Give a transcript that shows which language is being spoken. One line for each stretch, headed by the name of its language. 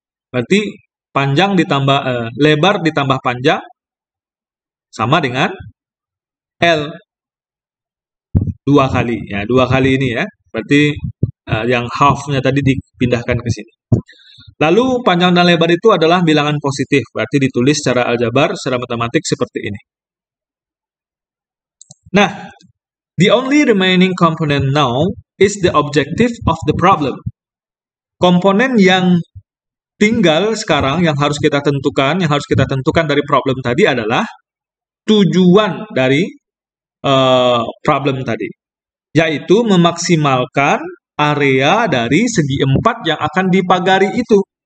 Indonesian: Berarti panjang ditambah lebar ditambah panjang sama dengan L 2 kali. Ya, 2 kali ini ya. Berarti yang half-nya tadi dipindahkan ke sini. Lalu panjang dan lebar itu adalah bilangan positif. Berarti ditulis secara aljabar, secara matematik seperti ini.
English: Nah, the only remaining component now is the objective of the problem.
Indonesian: Komponen yang tinggal sekarang yang harus kita tentukan dari problem tadi adalah tujuan dari problem tadi, yaitu memaksimalkan area dari segi 4 yang akan dipagari itu.